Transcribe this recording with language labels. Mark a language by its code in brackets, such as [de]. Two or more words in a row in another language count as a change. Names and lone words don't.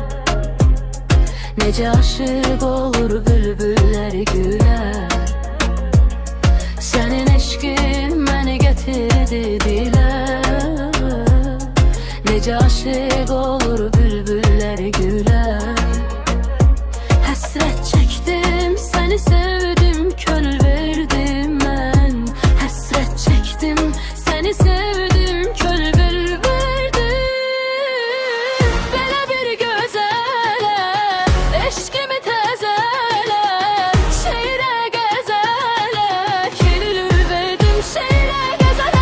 [tr] Nece aşık olur bülbüller güle. Senin eşkin beni getirdi dile. Nece aşık olur bülbüller güle. [az] Həsrət çəkdim, səni sevdim, könül verdim mən. Həsrət çəkdim, səni sevdim, könül verdim. Belə bir gözələ, eşqimi təzələ, şeirə qəzələ, könül verdim, şeirə qəzələ.